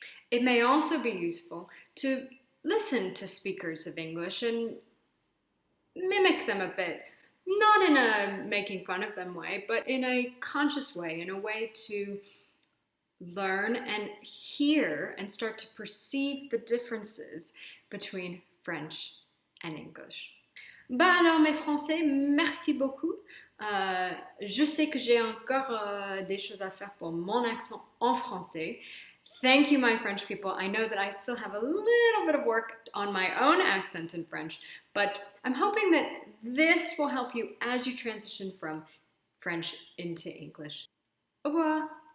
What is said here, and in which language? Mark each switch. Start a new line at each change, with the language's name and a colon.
English: It may also be useful to listen to speakers of English and mimic them a bit, not in a making fun of them way, but in a conscious way, in a way to learn and hear and start to perceive the differences between French and English.
French: Bah alors mes Français, merci beaucoup. Je sais que j'ai encore des choses à faire pour mon accent en français.
English: Thank you, my French people. I know that I still have a little bit of work on my own accent in French, but I'm hoping that this will help you as you transition from French into English.
French: Au revoir.